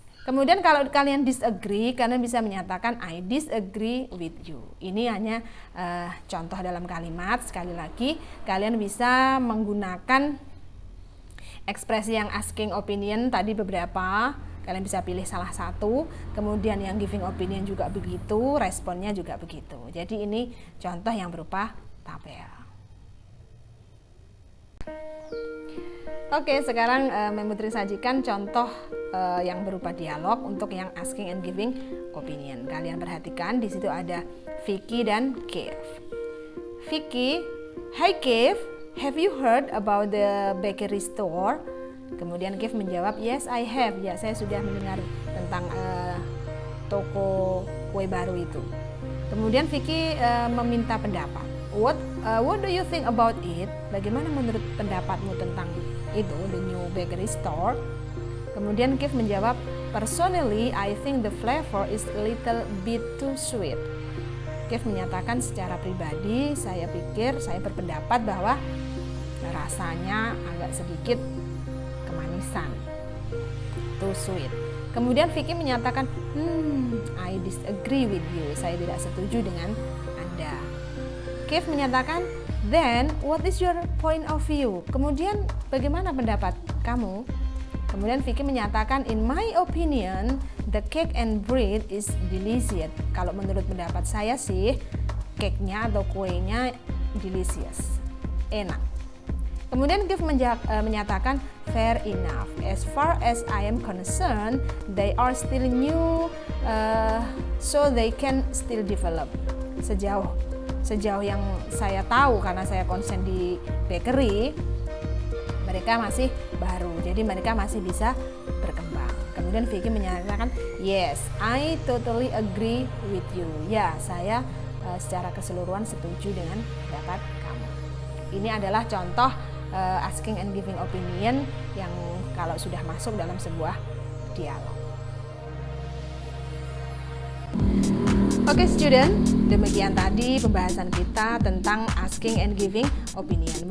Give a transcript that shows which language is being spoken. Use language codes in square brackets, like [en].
[id] Kemudian kalau kalian disagree, kalian bisa menyatakan [en] I disagree with you. [id] Ini hanya contoh dalam kalimat. Sekali lagi, kalian bisa menggunakan ekspresi yang asking opinion tadi beberapa. Kalian bisa pilih salah satu. Kemudian yang giving opinion juga begitu, responnya juga begitu. Jadi ini contoh yang berupa tabel. Oke, sekarang Memutri sajikan contoh yang berupa dialog untuk yang asking and giving opinion. Kalian perhatikan di situ ada Vicky dan Kev. [en] Vicky, "Hi Kev, have you heard about the bakery store?" [id] Kemudian Kev menjawab, [en] "Yes, I have." [id] Ya, saya sudah mendengar tentang toko kue baru itu. Kemudian Vicky meminta pendapat. [en] What do you think about it? [id] Bagaimana menurut pendapatmu tentang itu, [en] the new bakery store? [id] Kemudian Kev menjawab, [en] "Personally, I think the flavor is a little bit too sweet." [id] Kev menyatakan secara pribadi, saya berpendapat bahwa rasanya agak sedikit kemanisan, [en] too sweet. [id] Kemudian Vicky menyatakan, [en] I disagree with you. [id] Saya tidak setuju dengan Anda. Kev menyatakan, [en] "Then, what is your point of view?" [id] Kemudian, bagaimana pendapat kamu? Kemudian Vicky menyatakan, [en] "In my opinion, the cake and bread is delicious." [id] Kalau menurut pendapat saya sih, cake-nya atau kuenya delicious, enak. Kemudian Kev menyatakan, [en] "Fair enough. As far as I am concerned, they are still new, so they can still develop." [id] Sejauh yang saya tahu, karena saya konsen di bakery, mereka masih baru, jadi mereka masih bisa berkembang. Kemudian Vicky menyatakan, [en] "Yes, I totally agree with you." [id] Ya, saya secara keseluruhan setuju dengan pendapat kamu. Ini adalah contoh asking and giving opinion yang kalau sudah masuk dalam sebuah dialog. Oke student, demikian tadi pembahasan kita tentang asking and giving opinion.